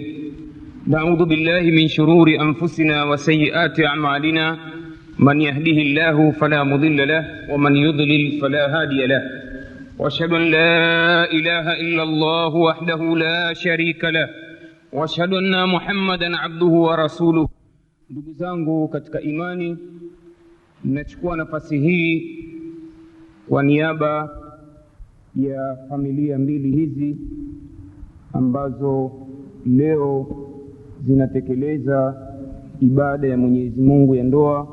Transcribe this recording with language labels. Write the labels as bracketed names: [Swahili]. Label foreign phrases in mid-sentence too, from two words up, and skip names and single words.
[Arabic] نعوذ بالله من شرور أنفسنا وسيئات أعمالنا. من يهده الله فلا مضل له ومن يضلل فلا هادي له. وأشهد أن لا إله إلا الله وحده لا شريك له وأشهد أن محمدا عبده ورسوله. [Swahili] Ndugu zangu katika imani, nachukua nafasi hii kwa niaba ya familia mbili hizi ambazo leo zinatekeleza ibada ya Mwenyezi Mungu ya ndoa.